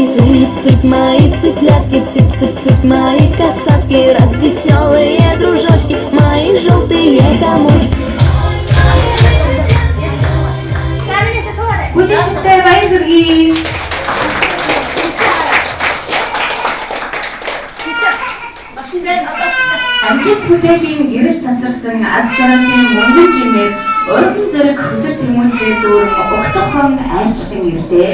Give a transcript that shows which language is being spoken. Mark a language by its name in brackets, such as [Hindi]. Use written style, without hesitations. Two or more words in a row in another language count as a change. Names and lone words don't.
[Russian] Цып-цып, мои цыплятки, цып-цып-цып, мои касатки, развеселые дружочки, мои желтые комочки. [Mongolian] Бүжигчтэй баяр хүргэе. Амжилт бүтээлийн гэрэл цацарсан аз жаргалын мөнгөн жимээр уран зориг хүсэл тэмүүлэлээр дүүрэн өгтөхон айлчлан ирлээ.